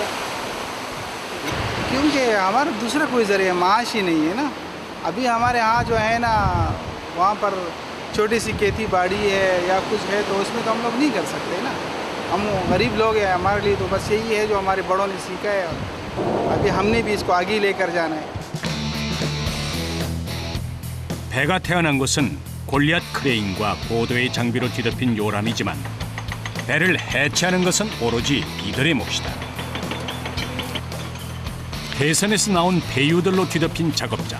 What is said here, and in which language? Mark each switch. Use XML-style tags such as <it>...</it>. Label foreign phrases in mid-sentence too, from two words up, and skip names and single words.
<hi>क्योंकि हमारा दूसरा कोई जरिया माश ही नहीं है ना। अभी हमारे यहाँ जो है ना वहाँ पर छोटी सी खेती बाड़ी है या कुछ है तो उसमें तो हम लोग नहीं कर सकते ना। हम गरीब लोग हैं, हमारे लिए तो बस यही है जो हमारे बड़ों ने सीखा है। अभी हमने भी इसको आगे लेकर जाना है।</hi> <ko>배가 태어난 곳은 골리앗 크레인과 고도의 장비로 뒤덮인 요람이지만 배를 해체하는 것은 오로지 이들의 몫이다. 해선에서 나온 배유들로 뒤덮인 작업장.</ko>